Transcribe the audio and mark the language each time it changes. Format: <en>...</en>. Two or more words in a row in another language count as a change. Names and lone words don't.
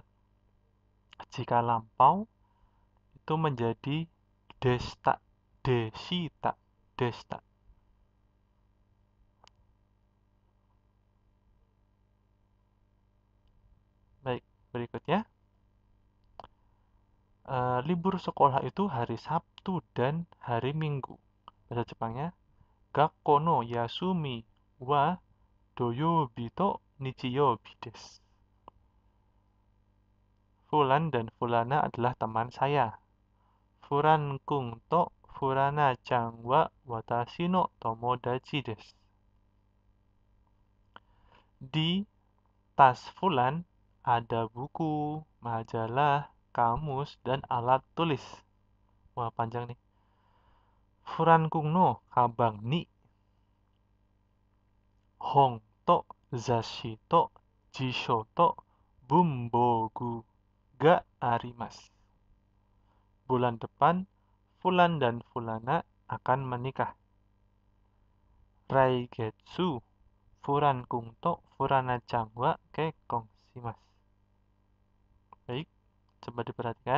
<id>Jika lampau itu menjadi desta, desita, desta. Baik, berikutnya. Libur sekolah itu hari Sabtu dan hari Minggu. Bahasa Jepangnya,</id> <ja>学校の休みは土曜日と日曜日です.</ja> <id>Fulan dan Fulana adalah teman saya.</id> <ja>フランくんとフラナちゃんは私の友達です.</ja> <id>Di tas Fulan ada buku, majalah, kamus, dan alat tulis. Wah, panjang nih.</id> <ja>フランくんのかばんに本と雑誌と辞書と文房具があります.</ja> <id>Bulan depan, Fulan dan Fulana akan menikah.</id> <ja>来月、フランくんとフラナちゃんは結婚します.</ja> <id>Baik, coba diperhatikan.</id>